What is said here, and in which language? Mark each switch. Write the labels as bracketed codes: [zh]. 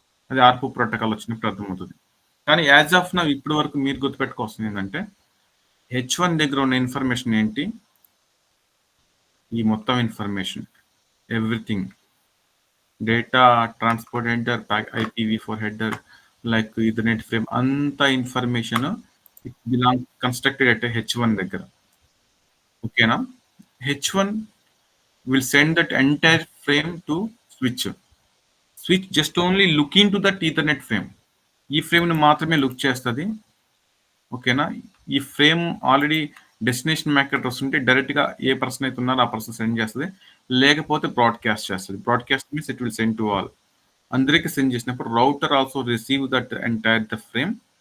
[te] అది ఆర్పో ప్రోటోకాల్ వచ్చినప్పుడు అర్థమవుతుంది. కానీ [en] as of now [te] ఇప్పటి వరకు మీరు గుర్తుపెట్టుకోవాల్సింది ఏంటంటే H1 దగ్గర ఉన్న ఇన్ఫర్మేషన్ ఏంటి, ఈ మొత్తం information everything data, transport header, IPv4 header, like Ethernet frame, అంత information [en] it belong constructed at [te] H1 దగ్గర. ఓకేనా? [en] H1 will send that entire frame to switch just only look into that ethernet frame. [te] ఈ frame ని మాత్రమే look చేస్తుంది. ఓకేనా? ఈ frame already destination Mac address ఉంటే డైరెక్ట్ గా ఏ పర్సన్ అయితే ఉన్నారో ఆ పర్సన్ సెండ్ చేస్తుంది, లేకపోతే బ్రాడ్కాస్ట్ చేస్తుంది. [en] Broadcast means it will send to all. [te] అందరికి సెండ్ చేసినప్పుడు [en] Router also receive that entire the frame.